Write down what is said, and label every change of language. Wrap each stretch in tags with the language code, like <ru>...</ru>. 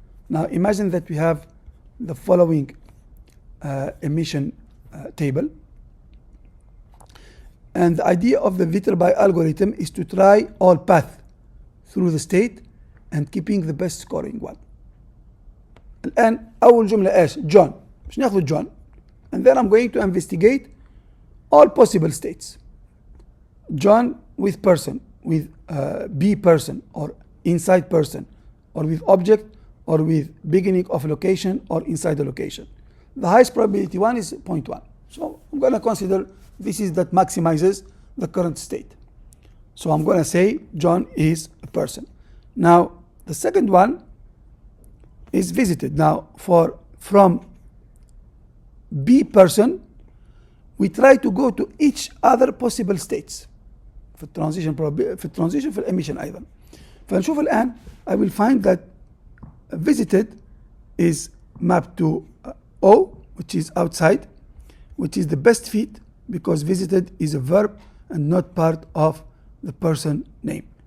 <en>Now, imagine that we have the following emission table, and the idea of the Viterbi algorithm is to try all paths through the state and keeping the best scoring one.</en> <ar>الآن أول جملة إيش؟ John. مش ناخذ</ar> <en>John, and then I'm going to investigate all possible states. John with person, with B person, or inside person, or with object, or with beginning of a location, or inside a location. The highest probability one is 0.1. So I'm going to consider this is that maximizes the current state. So I'm going to say John is a person. Now, the second one is visited. Now, from B person, we try to go to each other possible states.</en> <ar>في الترانزيشن في الإيميشن أيضا. فنشوف الآن</ar> <en>I will find that visited is mapped to O, which is outside, which is the best fit because visited is a verb and not part of the person name.</en>